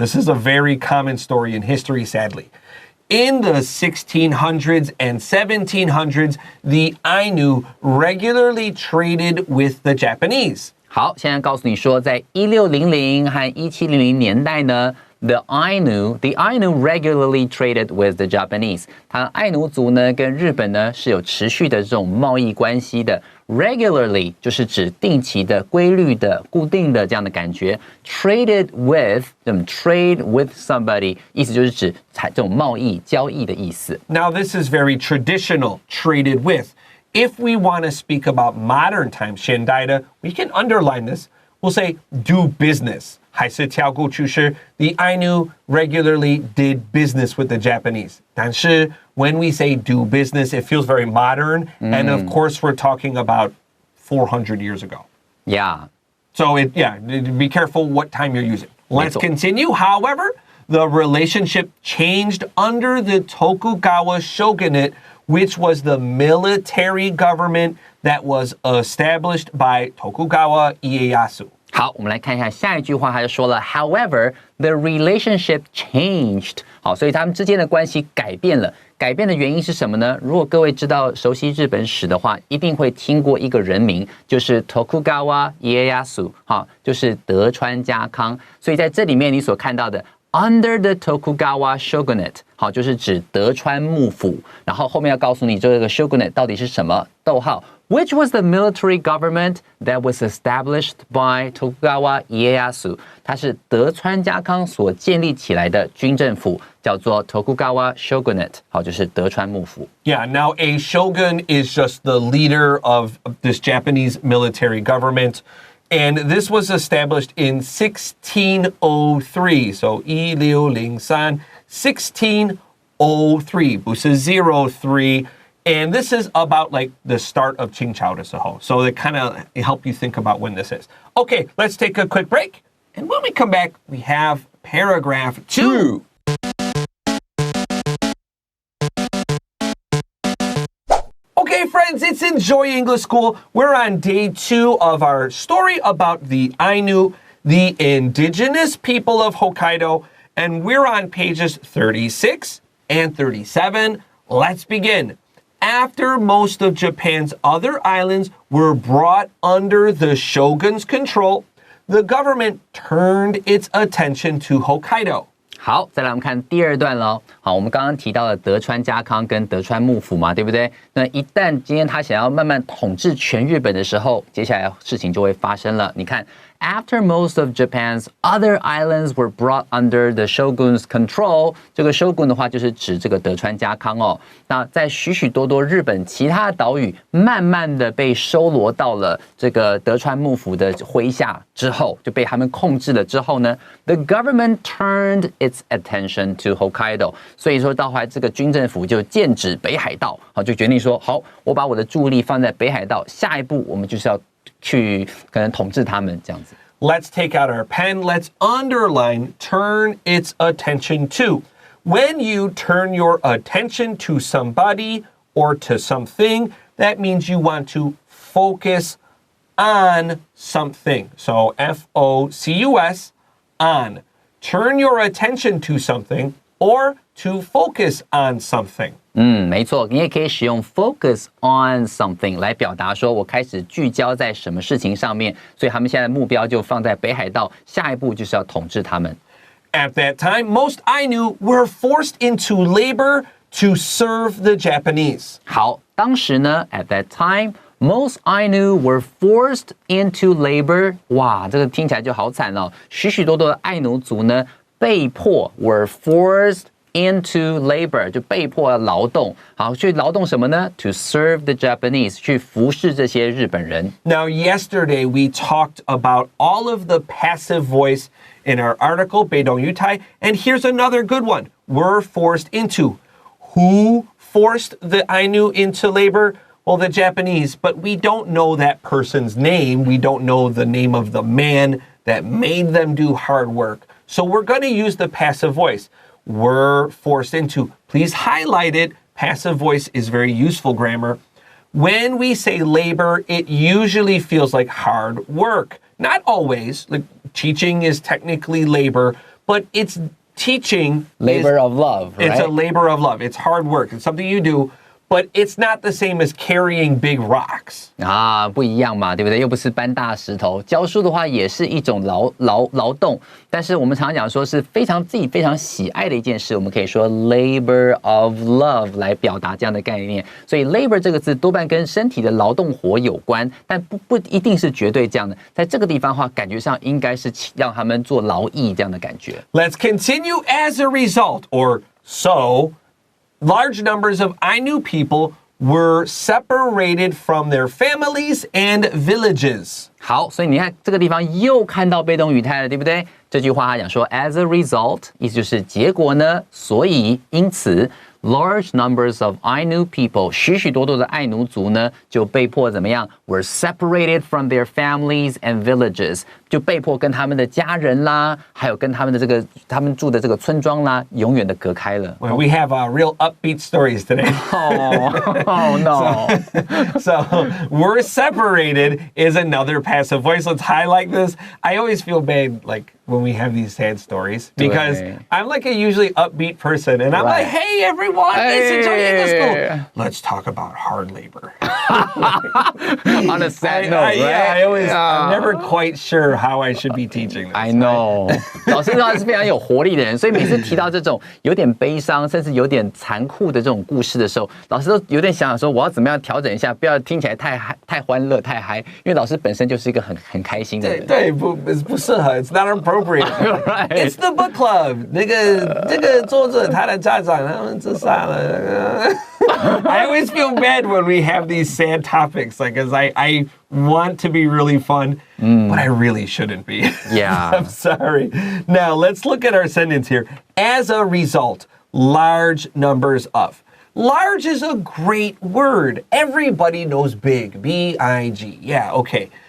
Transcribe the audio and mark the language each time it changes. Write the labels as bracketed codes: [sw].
[en] This is a very common story in history, sadly. In the 1600s and 1700s, the Ainu regularly traded with the Japanese. [zh] 好，现在告诉你说，在1600和1700年代呢， [en] The Ainu regularly traded with the Japanese. [zh] 它爱奴族呢跟日本呢是有持续的这种贸易关系的。 Regularly 就是指定期的、规律的、固定的这样的感觉。 [en] Traded with, trade with somebody [zh] 意思就是指这种贸易、交易的意思。 [en] Now this is very traditional, traded with. If we want to speak about modern times, [zh] 现代的, [en] we can underline this. We'll say do business. [zh] 还是跳过去是 [en] the Ainu regularly did business with the Japanese. [zh] 但是 [en] when we say do business, it feels very modern. And of course, we're talking about 400 years ago. Yeah. So be careful what time you're using. Let's continue. However, the relationship changed under the Tokugawa shogunate, which was the military government that was established by Tokugawa Ieyasu. [zh] 好，我们来看一下下一句话，他就说了 [en] However, the relationship changed. [zh] 好，所以他们之间的关系改变了。改变的原因是什么呢？如果各位知道熟悉日本史的话，一定会听过一个人名，就是 [en] Tokugawa Ieyasu， [zh] 好，就是德川家康。所以在这里面你所看到的 [en] Under the Tokugawa shogunate， [zh] 好，就是指德川幕府。然后后面要告诉你这个 shogunate 到底是什么？逗号。 [en] Which was the military government that was established by Tokugawa Ieyasu? [zh] 它是德川家康所建立起来的军政府，叫做 [en] Tokugawa shogunate， [zh] 好，就是德川幕府。 [en] Yeah, now a shogun is just the leader of this Japanese military government. And this was established in 1603. So 1603, 1603, [zh] 不是03. [en] And this is about like the start of Qingqiao [zh] 的时候. [en] So it kind of help you think about when this is. Okay, let's take a quick break. And when we come back, we have paragraph 2. Okay, friends, it's Enjoy English School. We're on day 2 of our story about the Ainu, the indigenous people of Hokkaido, and we're on pages 36 and 37. Let's begin. After most of Japan's other islands were brought under the shogun's control, the government turned its attention to Hokkaido. [zh] 好，再来我们看第二段咯。好，我们刚刚提到了德川家康跟德川幕府嘛，对不对？那一旦今天他想要慢慢统治全日本的时候，接下来事情就会发生了。你看 [en] After most of Japan's other islands were brought under the shogun's control， [zh] 这个 shogun 的话就是指这个德川家康哦。那在许许多多日本其他岛屿慢慢的被收罗到了这个德川幕府的麾下之后，就被他们控制了之后呢 ， [en] the government turned its attention to Hokkaido。 [zh] 所以说到后来这个军政府就剑指北海道，好，就决定说，好，我把我的注意力放在北海道，下一步我们就是要去可能统治他们这样子。 [en] Let's take out our pen. Let's underline turn its attention to. When you turn your attention to somebody or to something, that means you want to focus on something. So F-O-C-U-S, on. Turn your attention to something or to focus on something. [zh] 没错，你也可以使用 [en] focus on something [zh] 来表达说我开始聚焦在什么事情上面，所以他们现在的目标就放在北海道，下一步就是要统治他们。 [en] At that time, most Ainu were forced into labor to serve the Japanese. [zh] 好，当时呢 [en] at that time, most Ainu were forced into labor. [zh] 哇，这个听起来就好惨哦，许许多多的爱奴族呢被迫 [en] were forced into labor [zh] 就被迫劳动，好，去劳动什么呢 ？ [en] To serve the Japanese [zh] 去服侍这些日本人。 [en] Now, yesterday we talked about all of the passive voice in our article, [zh] 被动语态, [en] and here's another good one. Were forced into. Who forced the Ainu into labor? Well, the Japanese, but we don't know that person's name. We don't know the name of the man that made them do hard work. So we're going to use the passive voice. Were forced into. Please highlight it. Passive voice is very useful grammar. When we say labor, it usually feels like hard work. Not always. Like teaching is technically labor, but it's teaching. Labor of love, right? It's a labor of love. It's hard work. It's something you do, but it's not the same as carrying big rocks. [zh] 啊，不一样嘛，对不对？又不是搬大石头。教书的话也是一种劳动，但是我们常常讲说是自己非常喜爱的一件事，我们可以说 [en] labor of love [zh] 来表达这样的概念。所以 labor 这个字多半跟身体的劳动活有关，但不一定是绝对这样的。在这个地方的话，感觉上应该是让他们做劳役这样的感觉。 [en] Let's continue. As a result, or so, large numbers of Ainu people were separated from their families and villages. [zh] 好，所以你看这个地方又看到被动语态了，对不对？这句话他讲说 [en] as a result， [zh] 意思就是结果呢，所以因此 [en] large numbers of Ainu people， [zh] 许许多多的爱奴族呢，就被迫怎么样 ？ [en] were separated from their families and villages， [zh] 就被迫跟他们的家人啦，还有跟他们的他们住的这个村庄啦，永远的隔开了。 [en] Well, we have real upbeat stories today. Oh no. So, we're separated is another passive voice. Let's highlight this. I always feel bad, like, when we have these sad stories because I'm like a usually upbeat person and I'm like, hey, everyone, listen to English school. Let's talk about hard labor. On a sad note, right? I'm never quite sure how I should be teaching this. I know. [zh] 老师他是非常有活力的人，所以每次提到这种有点悲伤，甚至有点残酷的这种故事的时候，老师都有点想说，我要怎么样调整一下，不要听起来太欢乐、太嗨，因为老师本身就是一个很开心的人。对，不适合 [en] ，It's not appropriate. Right. It's the book club. [zh] 这个作者他的家长他们自杀了。 [en] I always feel bad when we have these sad topics, like, as I want to be really fun, but I really shouldn't be. Yeah. I'm sorry. Now, let's look at our sentence here. As a result, large numbers of. Large is a great word. Everybody knows big, B-I-G. Yeah, okay.